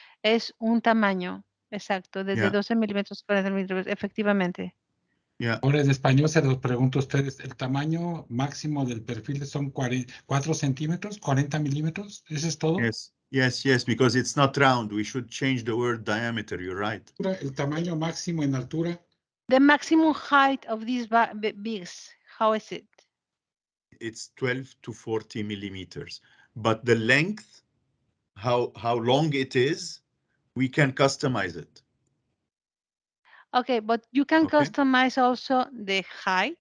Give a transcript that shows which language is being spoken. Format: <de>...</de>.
<es>Es un tamaño, exacto, desde 12 milímetros a 40 milímetros, efectivamente. Ahora en español se los pregunto a ustedes, ¿el tamaño máximo del perfil son 4 centímetros, 40 milímetros? ¿Eso es todo?</es> <en>Yes, because it's not round. We should change the word diameter, you're right.</en> <es>¿El tamaño máximo en altura?</es> <en>The maximum height of these bigs, how is it? It's 12 to 40 millimeters. But the length, how long it is, we can customize it. Okay, but you can customize also the height?</en>